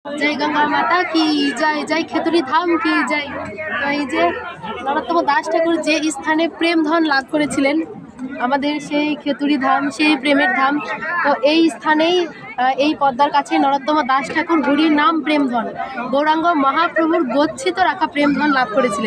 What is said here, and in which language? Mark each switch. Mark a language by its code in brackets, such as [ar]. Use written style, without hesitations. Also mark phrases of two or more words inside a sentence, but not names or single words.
[hi] जय गंगा माता की जय, जय खेतुरी धाम की जय। [bn] তো এই যে নরোত্তম দাস ঠাকুর যে স্থানে প্রেম ধন লাভ করেছিলেন, আমাদের সেই খেতুরি ধাম, সেই প্রেমের ধাম। তো এই স্থানেই এই পদ্মার কাছে নরোত্তম দাস ঠাকুর হরির নাম প্রেমধন, গৌরাঙ্গ মহাপ্রভুর গচ্ছিত রাখা প্রেমধন লাভ করেছিলেন।